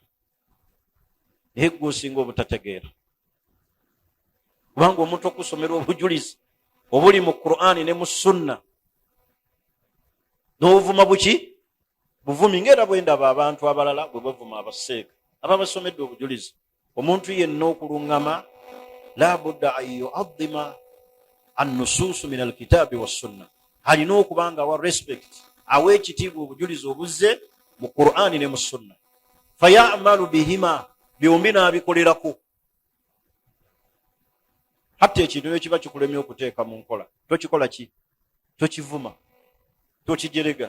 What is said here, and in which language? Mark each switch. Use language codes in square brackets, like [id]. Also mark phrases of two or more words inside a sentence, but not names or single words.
[lg] Naye gwe osinga obutategeera. Kubanga omuntu okusomera obujulizi obuli mu Qur'ani ne mu Sunna, n'ovuma buki? Buvumi. Ng'era bwe ndaba abantu abalala bwe bavuma abaseeka ababasomedde obujulizi. Omuntu yenna okuluŋŋama [ar] لا بد أن يعظم النصوص من الكتاب والسنة. [lg] Alina okubanga wa respect, awa ekitiibwa obujulizi obuzze mu Qur'ani ne mu Sunna. [ar] فيعمل بهما, [lg] byombi n'abikolerako. Hatta ekintu ekyo kiba kikulemye okuteeka mu nkola, tokikola ki? Tokivuma, tokijerega.